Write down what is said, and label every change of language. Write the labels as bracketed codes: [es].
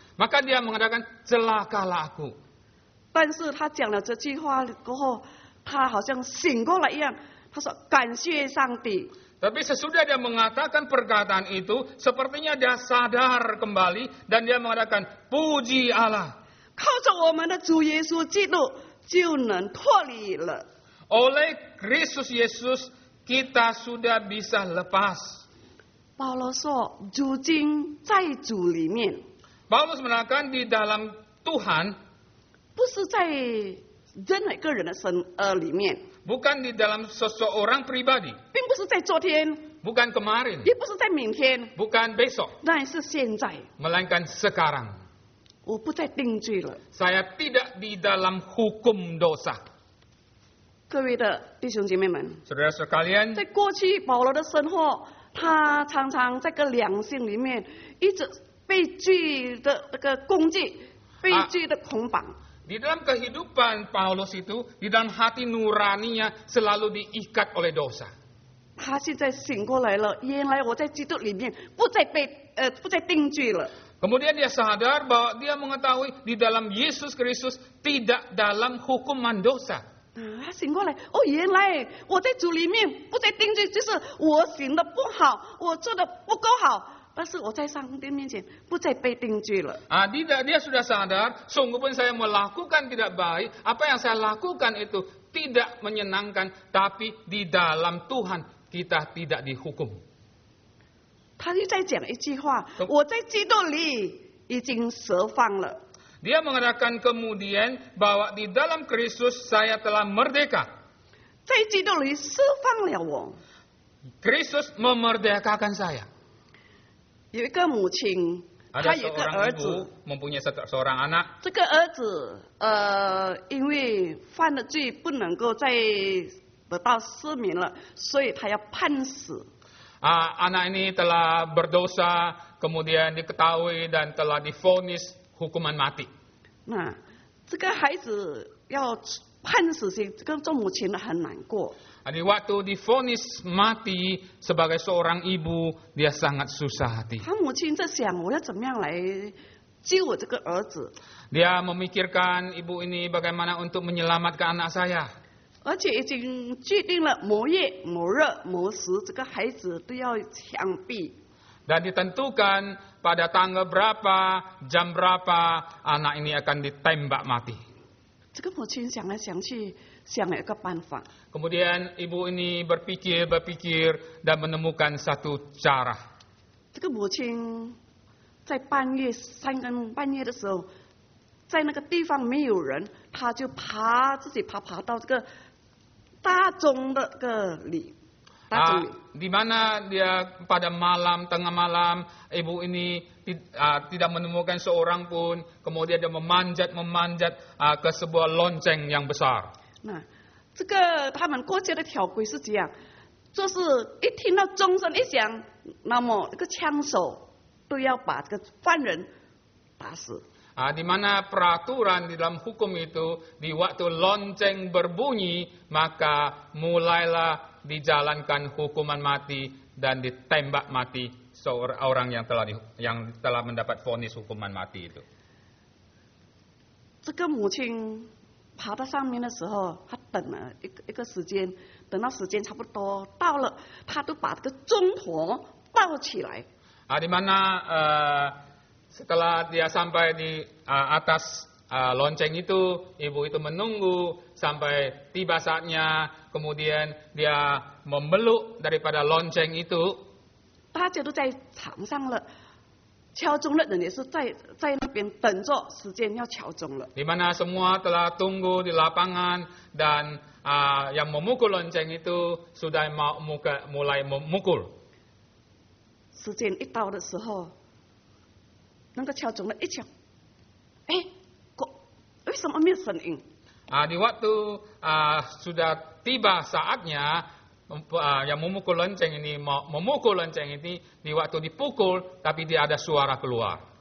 [id] Maka dia mengatakan celakalah aku. [zh] 但是他讲了这句话过后，他好像醒过来一样。他说：“感谢上帝。” [id] Tapi sesudah dia mengatakan perkataan itu, sepertinya dia sadar kembali dan dia mengatakan puji Allah. [zh] 靠着我们的主耶稣基督就能脱离了。 [id] Oleh Kristus Yesus kita sudah bisa lepas. [zh] 保罗说：“如今在主里面， [id] Paulus mengatakan di dalam Tuhan, [zh] 不是在任何一个人的里面， [id] bukan di dalam seseorang pribadi, [zh] 并不是在昨天， [id] bukan kemarin, [zh] 也不是在明天， [id] bukan besok, [zh] 那是现在。 [id] melainkan sekarang. [zh] 我不再定罪了。 [id] Saya tidak di dalam hukum dosa. [zh] 各位的弟兄姐妹们， [id] Saudara sekalian, [zh] 在过去保罗的生活，他常常在个良心里面一直被罪的那个攻击，被罪的捆绑。 [id] di dalam kehidupan Paulus itu, di dalam hati nuraninya selalu diikat oleh dosa. [zh] 他现在醒过来了，原来我在基督里面不再定罪了。 [id] Kemudian dia sadar bahwa dia mengetahui di dalam Yesus Kristus tidak dalam hukuman dosa. [zh] 他醒过来，哦，原来我在主里面不再定罪，就是我行的不好，我做的不够好，但是我在上帝面前不再被定罪了。 [id] Dia sudah sadar, sungguh pun saya melakukan tidak baik, apa yang saya lakukan itu tidak menyenangkan, tapi di dalam Tuhan kita tidak dihukum. [zh] 他又在讲一句话：我在基督里已经释放了。 [id] Dia mengatakan kemudian bahwa di dalam Kristus saya telah merdeka. [zh] 在基督里释放了我。 [id] Kristus memerdekakan saya. [zh] 有一个母亲， [id] Ada [zh] 她有一个 [id] seorang [zh] 儿 [id] ibu [zh] 子， [id] mempunyai seorang anak. [zh] 这个儿子因为犯了罪，不能够再得到赦免了，所以他要判死。 [id] Anak ini telah berdosa, kemudian diketahui dan telah divonis hukuman mati. [zh] 那这个孩子要判死刑，这个做母亲的很难过。 [id] Di waktu divonis mati sebagai seorang ibu, dia sangat susah hati. [zh] 他母亲在想，我要怎么样来救我这个儿子？ [id] Dia memikirkan ibu ini bagaimana untuk menyelamatkan anak saya. [zh] 而且已经决定了某月某日某时，这个孩子都要枪毙。 [id] Dan ditentukan pada tanggal berapa, jam berapa anak ini akan ditembak mati. [zh] 这个母亲想来想去，想了一个办法。 [id] Kemudian ibu ini berpikir dan menemukan satu cara. [zh] 这个母亲在半夜3更半夜的时候，在那个地方没有人，她就自己爬到这个大钟的个里， [id] Di mana dia pada malam, tengah malam, ibu ini tidak menemukan seorang pun. Kemudian dia memanjat ke sebuah lonceng yang besar. [zh] 那这个他们过去的条规是这样，就是一听到钟声一响，那么这个枪手都要把这个犯人打死。 [id] Di mana peraturan di dalam hukum itu, di waktu lonceng berbunyi, maka mulailah dijalankan hukuman mati dan ditembak mati seorang yang telah mendapat vonis hukuman mati itu. [zh] 这个母亲爬到上面的时候，她等了一个时间，等到时间差不多到了，她都把这个钟头抱起来。 [id] Di mana setelah dia sampai di atas lonceng itu, ibu itu menunggu sampai tiba saatnya, kemudian dia memeluk daripada lonceng itu. [zh] 大家都在场上了，敲钟的人也是在那边等着时间要敲钟了。 [id] Di mana semua telah tunggu di lapangan dan yang memukul lonceng itu sudah mulai memukul. [zh] 时间一到的时候。那个敲钟的一敲，哎，为什么没有声音？ [id] Di waktu sudah tiba saatnya yang memukul lonceng ini memukul lonceng ini, di waktu dipukul tapi tidak ada suara keluar.